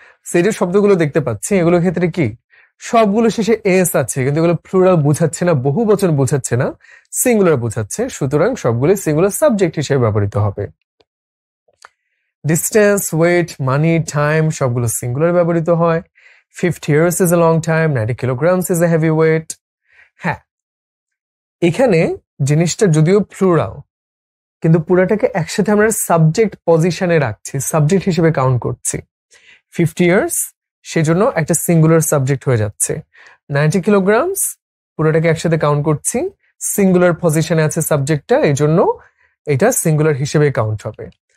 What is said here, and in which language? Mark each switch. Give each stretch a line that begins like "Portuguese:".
Bangla: সেই যে শব্দগুলো দেখতে পাচ্ছি এগুলোর ক্ষেত্রে কি সবগুলো শেষে এস আছে, কিন্তু এগুলো প্লুরাল বোঝাচ্ছে না, বহু বচন বোঝাচ্ছে না, সিঙ্গুলার বোঝাচ্ছে, সুতরাং সবগুলো সিঙ্গুলার সাবজেক্ট হিসেবে ব্যবহৃত হবে। ডিস্টেন্স, ওয়েট, মানি, টাইম সবগুলো সিঙ্গুলার ব্যবহৃত হয়।
English: 50 years is a long time, 90 kilograms is a heavy weight.
Bangla: হ্যাঁ, এখানে জিনিসটা যদিও প্লুরাল, কিন্তু পুরাটাকে একসাথে আমরা সাবজেক্ট পজিশনে রাখছি, সাবজেক্ট হিসেবে কাউন্ট করছি। 50 years সেজন্য একটা সিঙ্গুলার সাবজেক্ট হয়ে যাচ্ছে। 90 kilograms পুরোটাকে একসাথে কাউন্ট করছি, সিঙ্গুলার পজিশনে আছে সাবজেক্টটা, এই জন্য এটা সিঙ্গুলার হিসেবে কাউন্ট হবে।